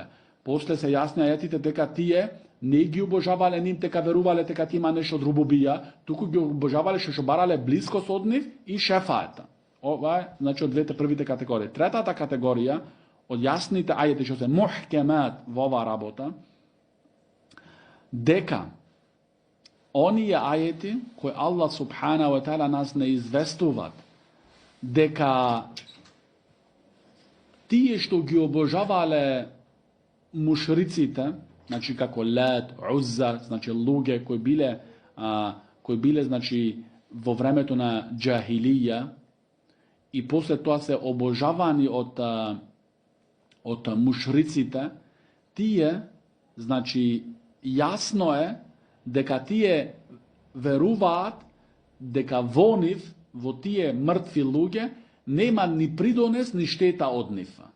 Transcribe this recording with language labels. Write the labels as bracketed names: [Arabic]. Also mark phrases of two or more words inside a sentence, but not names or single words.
[Macedonian] После се јасни ајетите дека тие не ги обожавале ним, дека верувале дека ти има нешто од рубубија, туку ги обожавале што барале блискост од нив и шефаета. Ова е, значи, од двете првите категории. Третата категорија, од јасните ајети што се мухкемат во оваа работа, дека оние ајети кои Аллах [Arabic] سبحانه وتعالى [Macedonian] нас не известуваат, дека тие што ги обожавале мушриците, значи како Лат, Узза, значи луѓе кои биле значи во времето на џахилија и после тоа се обожавани од мушриците, тие, значи, јасно е дека тие веруваат дека во нив, во тие мртви луѓе, нема ни придонес, ни штета од нив.